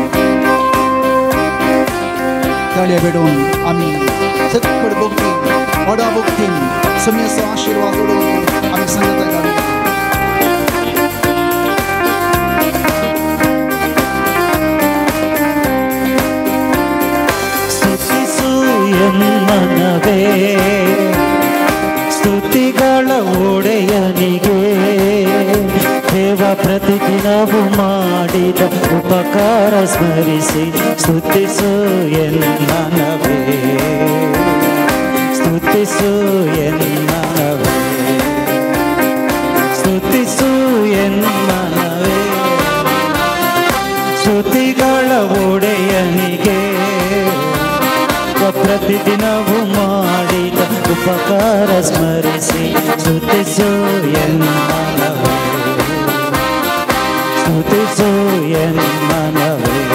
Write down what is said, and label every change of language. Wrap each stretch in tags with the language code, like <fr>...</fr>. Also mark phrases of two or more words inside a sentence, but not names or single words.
<kok>ताळ्या बेडून आमी सगळे भक्तीन व्हडा भक्तीन सुमयेचो आशिर्वाद उडोवन आमी सांगता घालया.</kok> <kn>मनवे ಸ್ತುತಿಗಳ ಒಡೆಯನಿಗೆ ದೇವ ಪ್ರತಿದಿನವೂ ಮಾಡಿದ ಉಪಕಾರ ಸ್ಮರಿಸಿ ಸ್ತುತಿಸು ಎನ್ನನವೇ ಸ್ತುತಿಸು ಎನ್ನನವೇ ಸ್ತುತಿಸು ಎನ್ನನವೇ ಸ್ತುತಿಗಳ ಒಡೆಯನಿಗೆ ಪ್ರತಿದಿನವೂ ಮಾಡಿದ ಉಪಕಾರ ಸ್ಮರಿಸಿ ಸ್ತುತಿಸು ಎನ್ನನವೇ ಸ್ತುತಿಸು ಎನ್ನನವೇ.</kn>